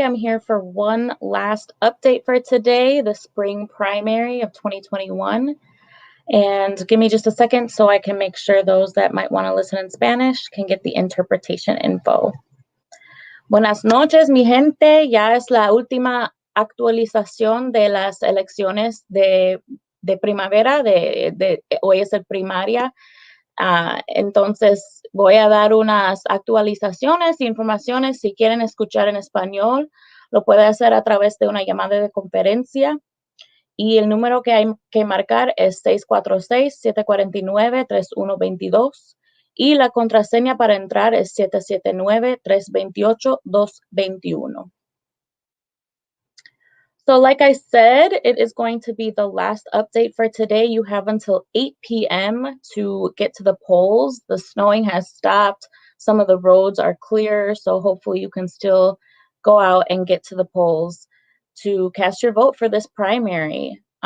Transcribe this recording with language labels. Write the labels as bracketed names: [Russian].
[English] I'm here for one last update for today, the spring primary of 2021. And give me just a second so I can make sure those that might want to listen in Spanish can get the interpretation info. [Spanish] Buenas noches, mi gente. Ya es la última actualización de las elecciones de primavera. Hoy es el primaria. Entonces voy a dar unas actualizaciones e informaciones. Si quieren escuchar en español, lo puede hacer a través de una llamada de conferencia. Y el número que hay que marcar es 646-749-3122. Y la contraseña para entrar es 779-328-221. [English] So like I said, it is going to be the last update for today. You have until 8 p.m. to get to the polls. The snowing has stopped. Some of the roads are clear, so hopefully you can still go out and get to the polls to cast your vote for this primary.